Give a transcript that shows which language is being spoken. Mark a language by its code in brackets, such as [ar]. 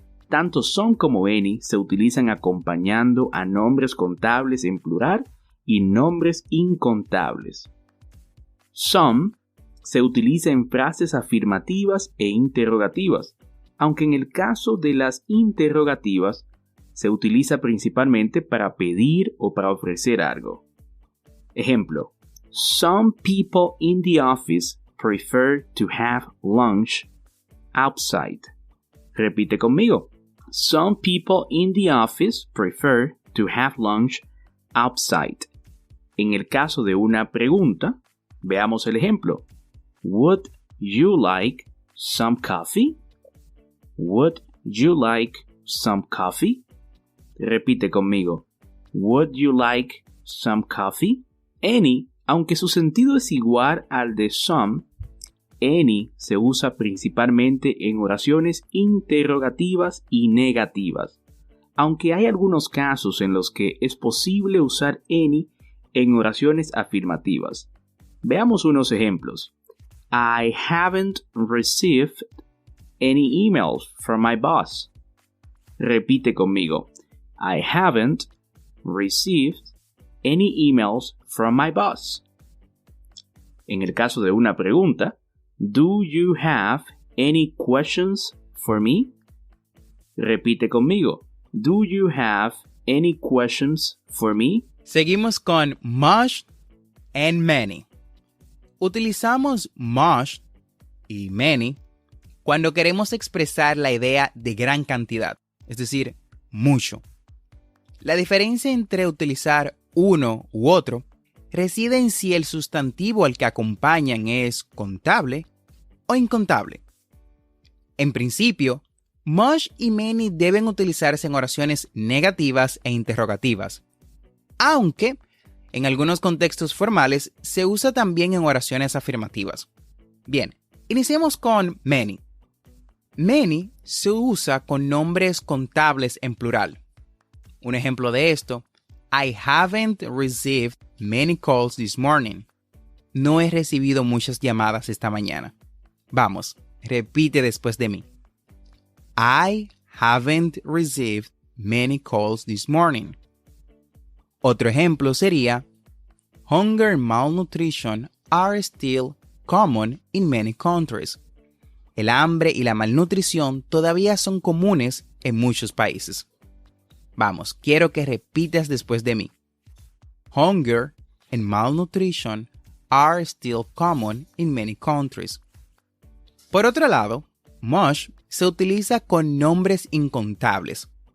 [es] Tanto some como any se utilizan acompañando a nombres contables en plural y nombres incontables. Some se utiliza en frases afirmativas e interrogativas, aunque en el caso de las interrogativas se utiliza principalmente para pedir o para ofrecer algo. Ejemplo: [en] Some people in the office prefer to have lunch outside. [es] Repite conmigo. [en] Some people in the office prefer to have lunch outside. [es] En el caso de una pregunta, veamos el ejemplo. [en] Would you like some coffee? Would you like some coffee? [es] Repite conmigo. [en] Would you like some coffee? [es] Any, aunque su sentido es igual al de some, any se usa principalmente en oraciones interrogativas y negativas, aunque hay algunos casos en los que es posible usar any en oraciones afirmativas. Veamos unos ejemplos. [en] I haven't received any emails from my boss. [es] Repite conmigo. [en] I haven't received any emails from my boss. [es] En el caso de una pregunta, [en] do you have any questions for me? [es] Repite conmigo. [en] Do you have any questions for me? [es] Seguimos con much and many. Utilizamos much y many cuando queremos expresar la idea de gran cantidad, es decir, mucho. La diferencia entre utilizar uno u otro reside en si el sustantivo al que acompañan es contable o incontable. En principio, Much y many deben utilizarse en oraciones negativas e interrogativas, aunque en algunos contextos formales se usa también en oraciones afirmativas. Bien, iniciemos con many. Many se usa con nombres contables en plural. Un ejemplo de esto: [en] I haven't received many calls this morning. [es] No he recibido muchas llamadas esta mañana. Vamos, repite después de mí. [en] I haven't received many calls this morning. [es] Otro ejemplo sería: [en] Hunger and malnutrition are still common in many countries. [es] El hambre y la malnutrición todavía son comunes en muchos países. Vamos, quiero que repitas después de mí. [en] Hunger and malnutrition are still common in many countries. [es] Por otro lado, much se utiliza con nombres incontables.